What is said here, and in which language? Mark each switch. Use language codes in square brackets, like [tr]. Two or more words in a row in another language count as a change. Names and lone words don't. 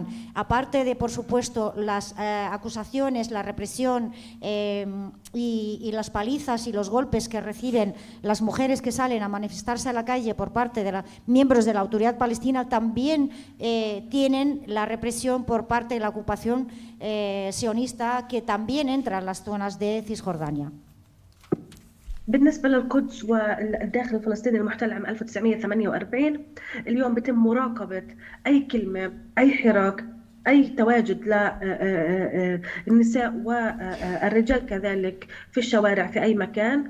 [es] Aparte de, por supuesto, las acusaciones, la represión y las palizas y los golpes que reciben las mujeres que salen a manifestarse a la calle por parte de miembros de la autoridad palestina, también tienen la represión por parte de la ocupación sionista que también entra en las zonas de Cisjordania. [ar] بالنسبة للقدس والداخل الفلسطيني المحتل عام 1948 اليوم بيتم مراقبة أي كلمة، أي حراك، أي تواجد للنساء والرجال كذلك في الشوارع في أي مكان.